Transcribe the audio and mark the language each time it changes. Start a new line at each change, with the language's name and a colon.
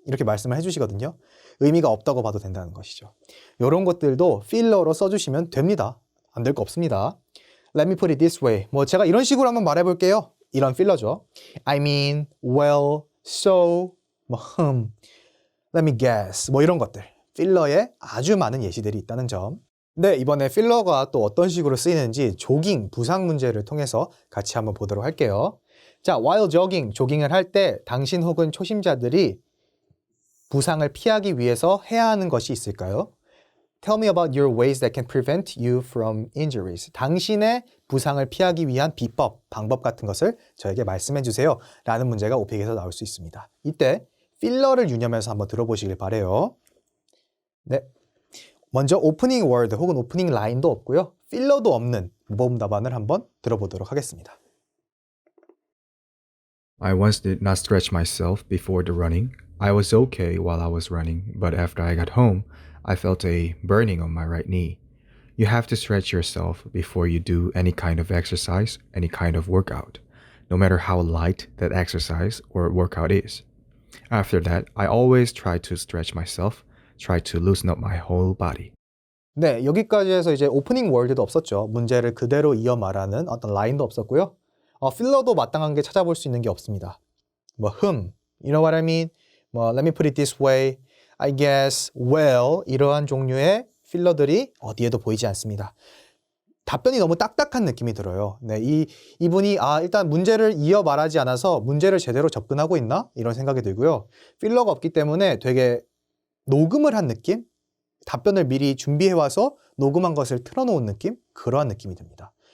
Korean: 이렇게 말씀을 해주시거든요. 의미가 없다고 봐도 된다는 것이죠. 이런 것들도 필러로 써주시면 됩니다. 안 될 거 없습니다.
English: Let me put it this way.
Korean: 뭐 제가 이런 식으로 한번 말해볼게요. 이런 필러죠.
English: I mean, well, so, 뭐 let me guess.
Korean: 뭐 이런 것들. 필러에 아주 많은 예시들이 있다는 점. 네, 이번에 필러가 또 어떤 식으로 쓰이는지 조깅, 부상 문제를 통해서 같이 한번 보도록 할게요. 자,
English: while jogging,
Korean: 조깅을 할 때 당신 혹은 초심자들이 부상을 피하기 위해서 해야 하는 것이 있을까요?
English: Tell me about your ways that can prevent you from injuries.
Korean: 당신의 부상을 피하기 위한 비법, 방법 같은 것을 저에게 말씀해 주세요. 라는 문제가 오픽에서 나올 수 있습니다. 이때 필러를 유념해서 한번 들어보시길 바래요. 네. 먼저 오프닝 월드 혹은 오프닝 라인도 없고요. 필러도 없는 모범 답안을 한번 들어보도록 하겠습니다.
English: I once did not stretch myself before the running. I was okay while I was running, but after I got home, I felt a burning on my right knee. You have to stretch yourself before you do any kind of exercise, any kind of workout, no matter how light that exercise or workout is. After that, I always try to stretch myself, try to loosen up my whole body.
Korean: 네, 여기까지 해서 이제 오프닝 월드도 없었죠. 문제를 그대로 이어 말하는 어떤 라인도 없었고요. 필러도 마땅한 게 찾아볼 수 있는 게 없습니다.
English: 뭐 you know what I mean? 뭐 let me put it this way, I guess, well
Korean: 이러한 종류의 필러들이 어디에도 보이지 않습니다. 답변이 너무 딱딱한 느낌이 들어요. 네, 이분이 일단 문제를 이어 말하지 않아서 문제를 제대로 접근하고 있나? 이런 생각이 들고요. 필러가 없기 때문에 되게 녹음을 한 느낌? 답변을 미리 준비해와서 녹음한 것을 틀어놓은 느낌? 그러한 느낌이 듭니다.